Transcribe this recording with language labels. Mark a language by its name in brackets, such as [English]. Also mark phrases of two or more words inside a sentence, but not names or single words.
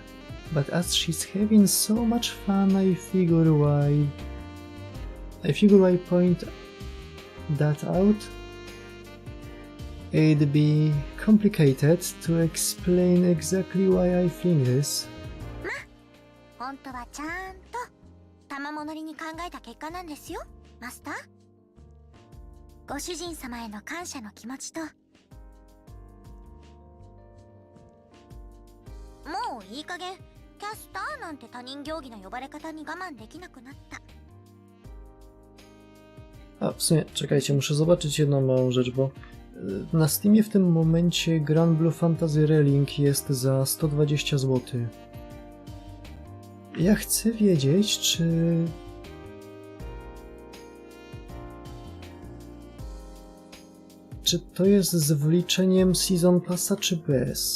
[English] But as she's having so much fun, I figure why point that out. It'd be complicated to explain exactly why I think this. [Japanese] 本当はちゃんと玉物りに考えた結果なんですよ、マスター。ご主人様への感謝の気持ちと、もういい加減キャスターなんて他人行儀の呼ばれ方に我慢できなくなった。 [Polish] A, w sumie, czekajcie, muszę zobaczyć jedną małą rzecz, bo na Steamie w tym momencie Grand Blue Fantasy Relink jest za 120 zł. Ja chcę wiedzieć, czy to jest z wliczeniem [English] Season Passa, [Polish] czy bez?